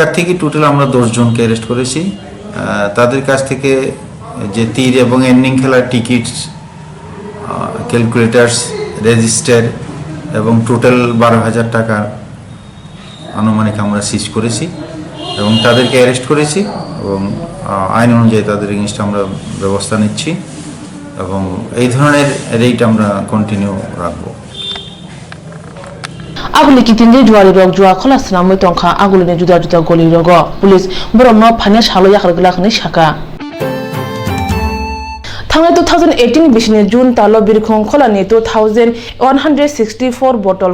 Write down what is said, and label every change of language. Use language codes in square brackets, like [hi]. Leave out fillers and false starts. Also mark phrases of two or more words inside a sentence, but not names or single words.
[bn] থেকে টোটাল আমরা 10 জনকে অ্যারেস্ট করেছি তাদের কাছ থেকে যে তীর এবং এন্ডিং খেলার [en] tickets calculators register [bn] এবং টোটাল 12,000 টাকা আনুমানিক আমরা সিজ করেছি এবং তাদেরকে অ্যারেস্ট করেছি এবং আইন অনুযায়ী তাদের এগেইনস্টে আমরা ব্যবস্থা নিচ্ছি এবং এই ধরনের রেট আমরা কন্টিনিউ রাখবো [trp] aguli kitinde juari rok juwa khola snamoi tongkha aguli juda juda goli rogo police borok no phane salo yakrgla khani shaka Thangai 2018 bisine June talo birkhong kholani 2164 bottle